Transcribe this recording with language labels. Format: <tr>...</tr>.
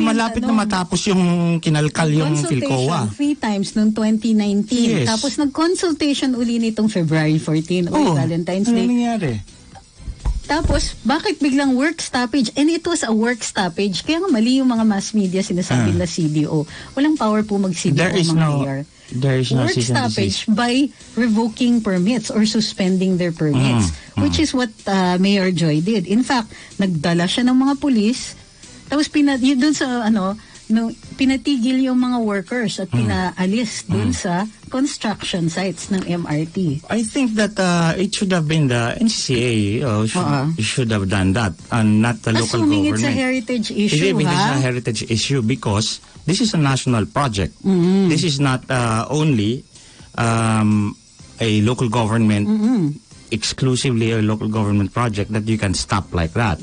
<tl>malapit na matapos yung kinalkal yung Philcoa.</tl> <en>3 times noong 2019. Yes.</en> <tl>Tapos nag-consultation uli nitong February 14 Valentine's Day. Ano nangyari? Tapos, bakit biglang work stoppage?</tl> <en>And it was a work stoppage.</en> <tl>Kaya nga mali yung mga mass media sinasabi na CDO. Walang power po mag-CDO mga mayor.</tl> <en>There is no work stoppage by revoking permits or suspending their permits, which is what Mayor Joy did. In fact,</en> <tl>nagdala siya ng mga pulis, tapos doon sa pinatigil yung mga workers at pinaalis doon sa construction sites ng MRT.</tl> <en>I think that it should have been the NCCA should have done that and not the local Assuming government. It's a heritage issue, It is a heritage issue because this is a national project. This is not only a local government, exclusively a local government project that you can stop like that.</en>